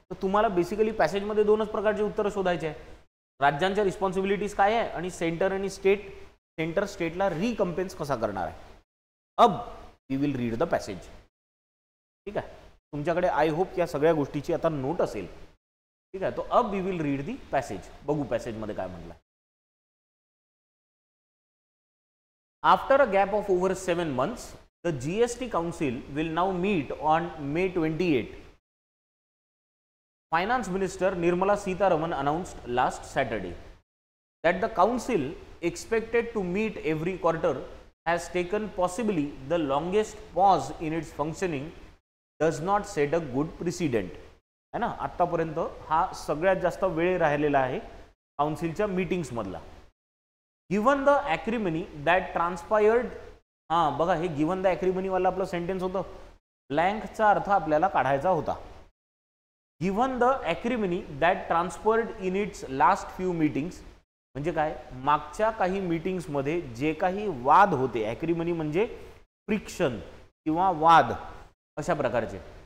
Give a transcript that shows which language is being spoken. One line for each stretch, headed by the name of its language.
Marathi: तर तुम्हाला बेसिकली पॅसेजमध्ये 2च प्रकारचे उत्तरं शोधायचे आहे. राज्यांच्या रिस्पॉन्सिबिलिटीज काय आहे आणि सेंटर आणि स्टेट, सेंटर स्टेटला रिकम्पेन्स कसा करणार आहे.
English: अब we will read the passage.
Marathi: ठीक आहे, तुमच्याकडे आय होप या सगळ्या गोष्टीची आता नोट असेल. ठीक आहे,
English: तो अब we will read the passage.
Marathi: बघू पॅसेजमध्ये काय म्हटलं.
English: After a gap of over 7 months, the GST Council will now meet on May 28. Finance Minister Nirmala Sitharaman announced last Saturday that the council, expected to meet every quarter, has taken possibly the longest pause in its functioning, does not set a good precedent.
Marathi: है ना, आतापर्यंत हा सगळ्यात जास्त वेळ राहिलेला आहे काउन्सिलच्या meetings मधला.
English: given the acrimony that transpired,
Marathi: हां बघा, हे गिवन द ॲक्रिमनीवाला आपलं सेंटेन्स होतं. ब्लँकचा अर्थ आपल्याला काढायचा होता.
English: given the acrimony that transferred in its last few meetings,
Marathi: म्हणजे काय, मागच्या काही मीटिंग्समध्ये जे काही वाद होते, ॲक्रिमनी म्हणजे फ्रिक्शन किंवा वाद अशा प्रकारचे.